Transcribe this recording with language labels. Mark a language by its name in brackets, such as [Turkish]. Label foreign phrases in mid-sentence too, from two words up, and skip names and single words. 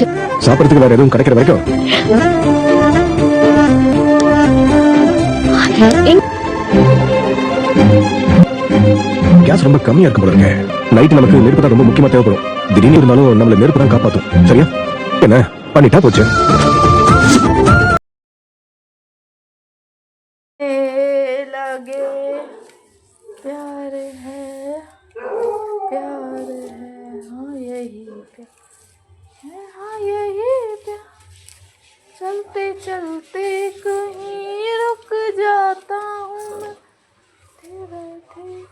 [Tamil] சாப்பிடறதுக்கு வேற எதுவும் கிடைக்கிற வரைக்கும் கேஸ் ரொம்ப கம்மியா இருக்கும் போல இருக்கு. நைட் நமக்கு நெருப்பு தான் ரொம்ப முக்கியமா தேவைப்படும். திடீர்னு இருந்தாலும் நம்மள நெருப்பு தான் காப்பாத்தும். சரியா? என்ன பண்ணிட்டா போச்சு. [Hindi] लगे प्यार है हाँ यही प्यार है हाँ यही प्यार चलते चलते कहीं रुक जाता हूँ मैं बैठे